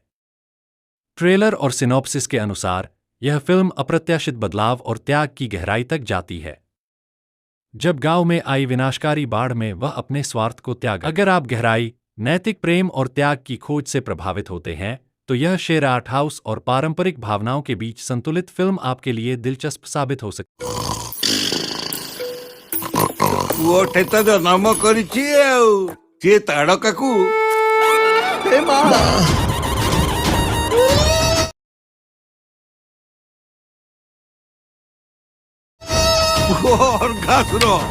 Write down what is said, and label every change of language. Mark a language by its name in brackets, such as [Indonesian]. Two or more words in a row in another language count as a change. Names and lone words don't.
[Hindi] ट्रेलर और सिनॉप्सिस के अनुसार यह फिल्म अप्रत्याशित बदलाव और त्याग की गहराई तक जाती है। जब गांव में आई विनाशकारी बाढ़ में वह अपने स्वार्थ को त्याग। अगर आप गहराई, नैतिक प्रेम और त्याग की खोज से प्रभावित होते हैं तो यह शेर [English] art house [Hindi] और पारंपरिक भावनाओं के बीच संतुलित फिल्म आपके लिए दिलचस्प साबित हो सकती है। [Odia] ପୁଅଟେ ତ ଜନ୍ମ କରିଛି ଆଉ ସିଏ ତାଡକାକୁ ଏ ମା ଅର୍ଘାସୁର